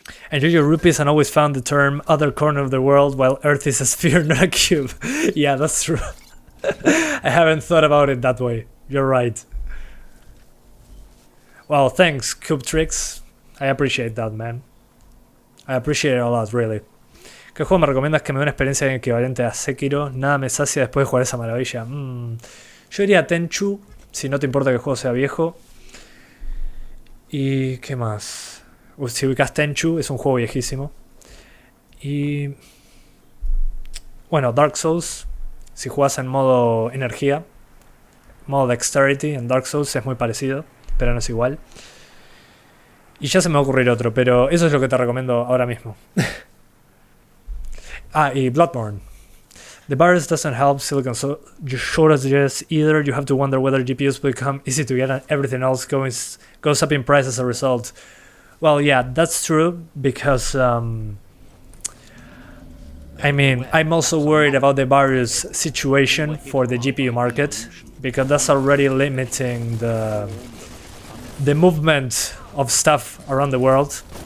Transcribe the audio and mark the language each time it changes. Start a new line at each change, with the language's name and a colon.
English: Enjoy your rupees and always found the term other corner of the world while Earth is a sphere, not a cube. Yeah, that's true. I haven't thought about it that way. You're right. Well, thanks, Cube Tricks. I appreciate that, man. I appreciate it a lot, really.
Spanish: ¿Qué juego me recomiendas que me dé una experiencia equivalente a Sekiro? Nada me sacia después de jugar esa maravilla. Yo diría Tenchu, si no te importa que el juego sea viejo. ¿Y qué más? Si ubicas Tenchu, es un juego viejísimo. Y... bueno, Dark Souls, si jugás en modo energía. Modo Dexterity en Dark Souls es muy parecido, pero no es igual. Y ya se me va a ocurrir otro, pero eso es lo que te recomiendo ahora mismo. Y Bloodborne.
English: The virus doesn't help silicon shortages either. You have to wonder whether GPUs become easy to get and everything else goes up in price as a result. Well, yeah, that's true because I mean, I'm also worried about the virus situation for the GPU market because that's already limiting the movement of stuff around the world.